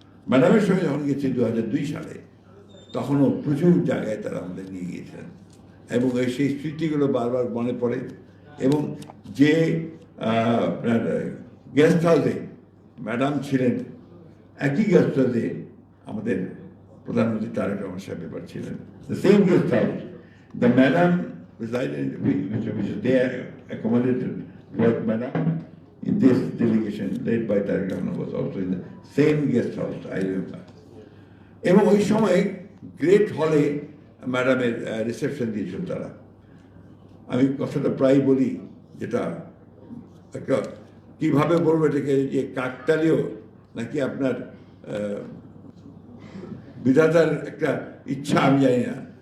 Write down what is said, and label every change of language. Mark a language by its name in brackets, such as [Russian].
[Bangla] ম্যাডামের সঙ্গে যখন গেছি 2002 সালে, তখনও প্রচুর জায়গায় তারা আমাদের নিয়ে গিয়েছিলেন, এবং সেই স্মৃতিগুলো বারবার মনে পড়ে। এবং যে আপনার গেস্ট হাউসে ম্যাডাম ছিলেন, একই গেস্ট হাউসে আমাদের প্রধানমন্ত্রী তারেক রহমান সাহেব এবার ছিলেন। [English] The same guest house, the madam resided, which they accommodated for madam in this delegation led by Tariq Rahman was also in the same guest house, I remember. [Bangla] এবং ওই সময় গ্রেট হলে ম্যাডামের রিসেপশন দিয়েছিল তারা। আমি কথাটা প্রায় বলি, যেটা একটা কীভাবে বলবো এটাকে, যে কাকতালীয় নাকি আপনার বিধাতার একটা ইচ্ছা, আমি জানি না।